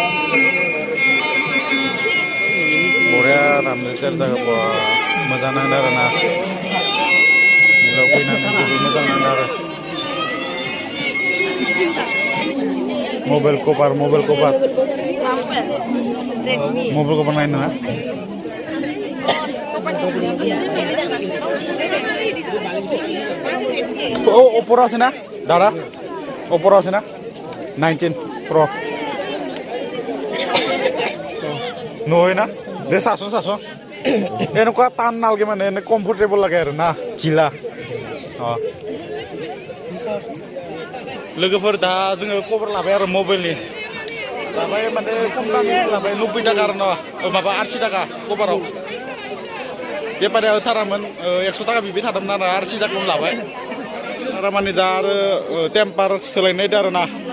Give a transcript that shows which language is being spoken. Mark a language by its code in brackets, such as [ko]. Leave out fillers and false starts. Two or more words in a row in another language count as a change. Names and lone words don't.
[brx] बरिया रामनो सेरजाखौ मोजां नांदों आरोना मिलाव फैनानै जोबोद मोजां नांदों आरो मबाइल कभार नायनो नङा ओप्पोर [as] আছে না দাদা [brx] ओप्पोर [as] আছে না [brx] 19 Pro [as] নহয় না দে চাচোন এনেকুৱা টান নালাগে মানে এনে কমফৰ্টেবল লাগে আৰু না ঢিলা [brx] लोगोफोर दा जोङो खबर लाबाय आरो मबाइलनि लाबाय माने खम दामनि लाबाय 90 टाका आरो माबा 80 टाका कभाराव बेपारिया होथारामोन 100 टाका बिबाय थादोंमोन आरो 80 टाकायावनो लाबाय थारमाने दा आरो टेम्पार सोलायनाय दं आरोना